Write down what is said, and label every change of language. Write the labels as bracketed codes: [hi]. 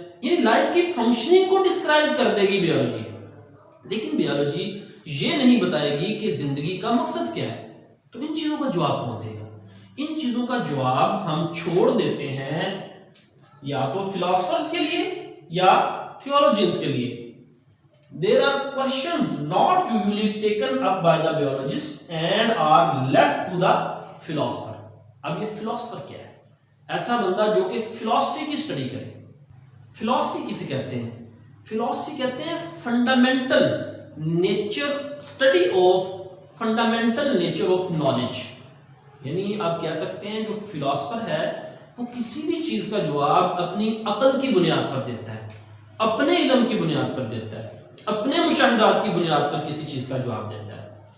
[ur] یعنی لائف کی فنکشننگ کو ڈسکرائب کر دے گی بیولوجی. لیکن بیولوجی یہ نہیں بتائے گی کہ زندگی کا مقصد کیا ہے. تو ان چیزوں کا جواب کون دے گا؟ ان چیزوں کا جواب ہم چھوڑ دیتے ہیں یا تو فلاسفرز کے لیے یا تھیولوجینز کے لیے. [en] There are questions not usually taken up by the biologist and are left to the philosopher. [ur] اب یہ فلاسفر کیا ہے؟ ایسا بندہ جو کہ فلاسفی کی اسٹڈی کرے. فلاسفی کسے کہتے ہیں؟ فلاسفی کہتے ہیں fundamental nature, [en] Study of fundamental nature of knowledge. [ur] یعنی آپ کہہ سکتے ہیں جو فلاسفر ہے وہ کسی بھی چیز کا جواب اپنی عقل کی بنیاد پر دیتا ہے، اپنے علم کی بنیاد پر دیتا ہے، اپنے مشاہدات کی بنیاد پر کسی چیز کا جواب دیتا ہے.